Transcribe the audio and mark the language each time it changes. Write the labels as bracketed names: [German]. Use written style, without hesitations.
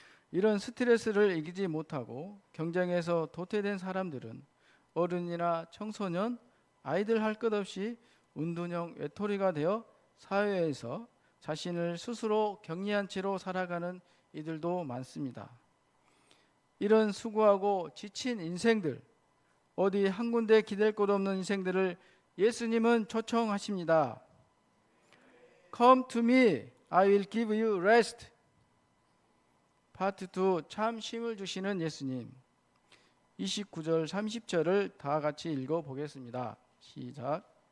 [Korean] 이런 스트레스를 이기지 못하고 경쟁에서 도태된 사람들은 어른이나 청소년, 아이들 할 것 없이 운둔형 외톨이가 되어 사회에서 자신을 스스로 격리한 채로 살아가는 이들도 많습니다. 이런 수고하고 지친 인생들, 어디 한 군데 기댈 곳 없는 인생들을 예수님은 초청하십니다. [English] Come to me, I will give you rest. [Korean] 파트 2, 참 쉼을 주시는 예수님. 29절 30절을 다 같이 읽어보겠습니다. 시작.